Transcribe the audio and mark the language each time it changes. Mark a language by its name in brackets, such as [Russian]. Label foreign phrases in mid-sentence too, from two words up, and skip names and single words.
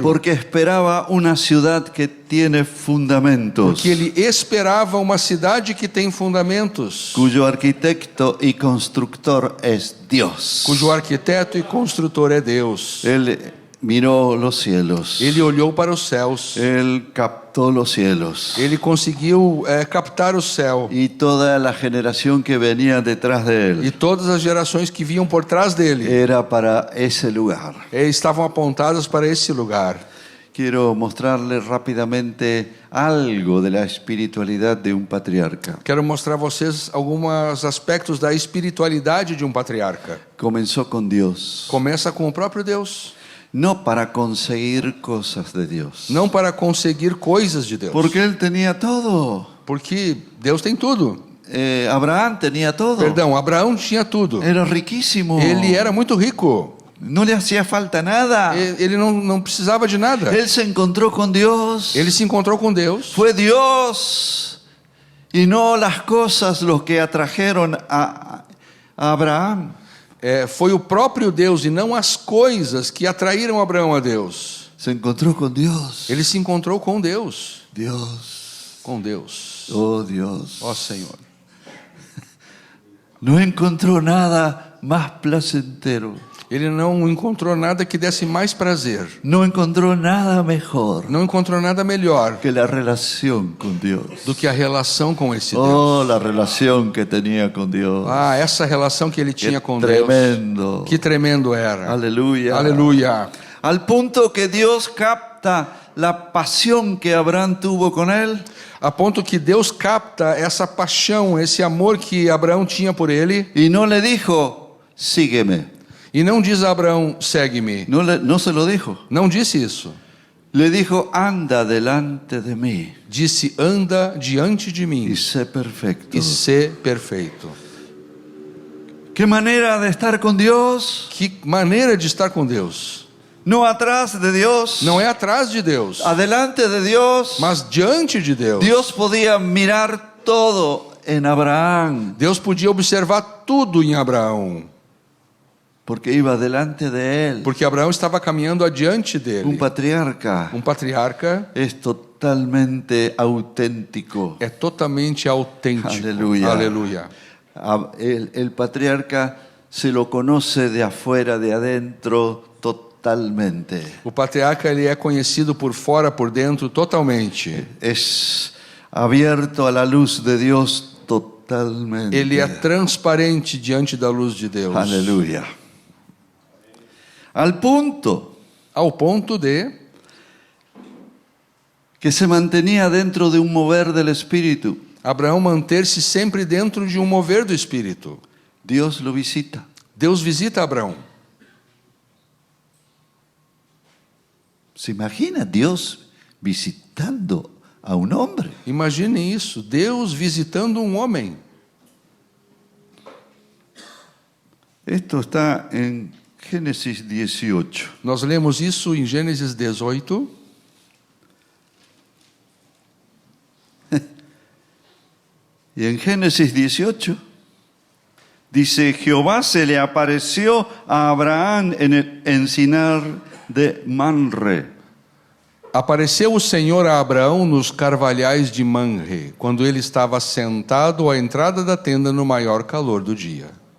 [Spanish] porque esperaba una ciudad que tiene fundamentos, [Portuguese] Porque ele esperava uma cidade que tem fundamentos, [Spanish] cuyo arquitecto y constructor es Dios. [Portuguese] cujo arquiteto e construtor é Deus. [Spanish] Él miró los cielos, [Portuguese] Ele olhou para os céus. [Spanish] él captó los cielos, [Portuguese] Ele conseguiu captar o céu. [Spanish] y toda la generación que venía detrás de [Portuguese] E [Spanish] él [Portuguese] todas as gerações que vinham por trás dele [Spanish] era para ese lugar. [Portuguese] estavam apontadas para esse lugar. [Spanish] Quiero mostrarles rápidamente algo de la espiritualidad de un patriarca. [Portuguese] Quero mostrar a vocês alguns aspectos da espiritualidade de um patriarca. [Spanish] Comenzó con Dios, [Portuguese] Começa com o próprio Deus. [Spanish] no para conseguir cosas de Dios, [Portuguese] Não para conseguir coisas de Deus. [Spanish] porque él tenía todo. [Portuguese] Porque Deus tem tudo. [Spanish] Abraham tenía todo. [Portuguese] Perdão, Abraão tinha tudo. [Spanish] Era riquísimo. [Portuguese] Ele era muito rico. [Spanish] No le hacía falta nada. [Portuguese] Ele não precisava de nada. [Spanish] Él se encontró con Dios. [Portuguese] Ele se encontrou com Deus. [Spanish] Fue Dios y no las cosas los que atrajeron a Abraham. [Portuguese] Foi o próprio Deus e não as coisas que atraíram Abraão a Deus. [Spanish] Se encontró con Dios. [Portuguese] Ele se encontrou com Deus. [Spanish] Dios. [Portuguese] Com Deus. [Spanish] Oh Dios. [Portuguese] Ó Senhor. [Spanish] No encontró nada más placentero. [Portuguese] Ele não encontrou nada que desse mais prazer. [Spanish] No encontró nada mejor [Portuguese] Não encontrou nada melhor [Spanish] que la relación con Dios. [Portuguese] do que a relação com esse Deus. [Spanish] Oh, la relación que tenía con Dios. [Portuguese] Ah, essa relação que ele tinha com [Spanish] tremendo. [Portuguese] Deus. Que tremendo era. [Spanish] Aleluya. [Portuguese] Aleluia. [Spanish] Al punto que Dios capta la pasión que Abraham tuvo con él. [Portuguese] A ponto que Deus capta essa paixão, esse amor que Abraão tinha por ele. [Spanish] Y no le dijo, sígueme. [Portuguese] E não diz a Abraão, segue-me. [Spanish] No se lo dijo. [Portuguese] Não disse isso. [Spanish] Le dijo, anda delante de mí [Portuguese] Disse, anda diante de mim [Spanish] y sé perfecto. [Portuguese] e sê perfeito. [Spanish] ¿Qué manera de estar con Dios? [Portuguese] Que maneira de estar com Deus. [Spanish] No atrás de Dios, [Portuguese] Não é atrás de Deus, [Spanish] adelante de Dios. [Portuguese] mas diante de Deus. [Spanish] Dios podía mirar todo en Abraham, [Portuguese] Deus podia observar tudo em Abraão, [Spanish] porque iba delante de él. [Portuguese] porque Abraão estava caminhando adiante [Spanish] Un [Portuguese] dele. [Spanish] patriarca [Portuguese] Patriarca [Spanish] es totalmente auténtico. [Portuguese] é totalmente autêntico. [Spanish] Aleluya. [Portuguese] Aleluia. [Spanish] El patriarca se lo conoce de afuera, de adentro, totalmente. [Portuguese] O patriarca ele é conhecido por fora, por dentro, totalmente. [Spanish] Es abierto a la luz de Dios totalmente. [Portuguese] Ele é transparente diante da luz de Deus. [Spanish] Aleluya. Al punto [Portuguese] Ao ponto de [Spanish] que se mantenía dentro de un mover del Espíritu. [Portuguese] Abraão manter-se sempre dentro de um mover do Espírito. [Spanish] Dios lo visita. [Portuguese] Deus visita Abraão. [Spanish] ¿Se imagina Dios visitando a un hombre? [Portuguese] Imagine isso, Deus visitando um homem. [Spanish] Esto está en Génesis 18. [Portuguese] Nós lemos isso em Gênesis 18. [Spanish] Y en Génesis 18 dice, Jehová se le apareció a Abraham en el encinar de Manre. [Portuguese] Apareceu o Senhor a Abraão nos carvalhais de Manre, quando ele estava sentado à entrada da tenda no maior calor do dia.